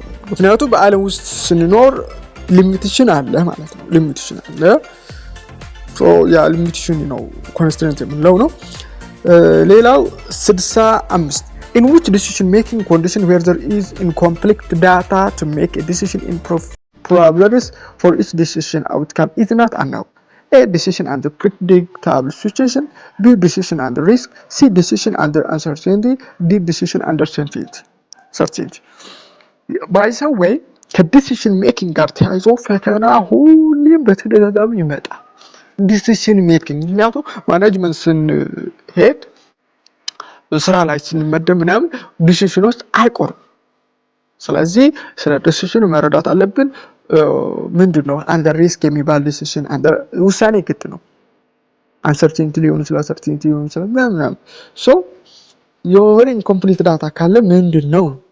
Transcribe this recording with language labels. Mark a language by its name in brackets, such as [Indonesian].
[Amharic] ምክንያቱም በአለም ውስጥ ስንኖር ሊሚቴሽን አለ ማለት ነው። ሊሚቴሽን አለ። ያ ሊሚቴሽን ነው ኮንስትሬንት የምንለው ነው። ሌላው 65 [English] in which decision making condition where there is incomplete data to make a decision in probabilities for each decision outcome is not unknown. A decision under predictable situation, B decision under risk, C decision under uncertainty, D decision under certainty. by the way [Amharic] ከዲሲሽን ሜኪንግ ጋር ተያይዞ ፈተና ሁሌም በተደጋጋሚ ይመጣል። ዲሲሽን ሜኪንግ ምክንያቱም ማኔጅመንት ስንሄድ ስራ ላይ ስንመደብ ምናምን ዲሲሽኖች አይቆርም። ስለዚህ ስለ ዲሲሽን መረዳት አለብን። ምንድነው አንደር ሪስክ የሚባል ዲሲሽን አንደር ውሳኔ ግድ ነው። አንሰርቲኒቲ ሊሆን ይችላል፣ ሰርቲኒቲ ሊሆን ይችላል ምናምን ሶ የሆነ ኢንኮምፕሊት ዳታ ካለ ምንድነው